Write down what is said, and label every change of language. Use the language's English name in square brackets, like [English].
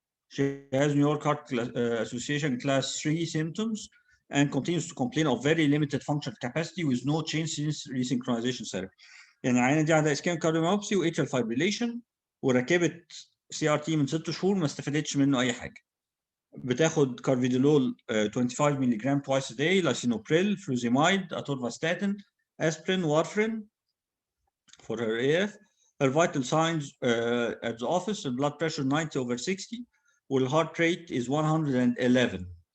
[English] She has New York Heart Association class 3 symptoms and continues to complain of very limited functional capacity with no change since resynchronization therapy. [Arabic] يعني العينه دي عندها ischemic cardiomyopathy و atrial fibrillation وركبت CRT من 6 شهور ما استفادتش منه اي حاجه. بتاخد كارفيدولول 25 ملي جرام [English] twice a day, lisinopril, furosemide, atorvastatin, aspirin, warfarin for her AF. Her vital signs at the office: blood pressure 90/60, while heart rate is 111.